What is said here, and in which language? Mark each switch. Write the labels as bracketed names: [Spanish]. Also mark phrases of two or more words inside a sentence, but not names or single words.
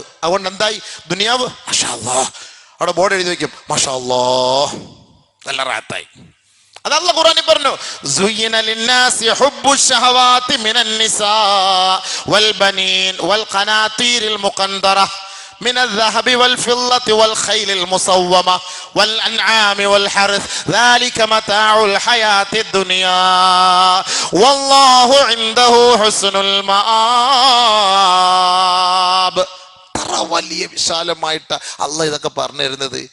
[Malayalam] അതുകൊണ്ട് എന്തായി ദുനിയാവ്? [Arabic] ما شاء الله. [Malayalam] അവിടെ ബോർഡ് എഴുതി വെക്കും [Arabic] ما شاء الله, [Malayalam] നല്ല റാത്തായി. അതല്ല ഖുർആനിൽ പറഞ്ഞു, [Arabic] زين للناس حب الشهوات من النساء والبنين والقناطير المقنطرة من الذهب والفضة والخيل المصومة والأنعام والحرث ذلك متاع الحياة الدنيا والله عنده حسن المآب. [Malayalam] വലിയ വിശാലമായിട്ട് അള്ളാഹ് ഇതൊക്കെ പറഞ്ഞു തരുന്നത്.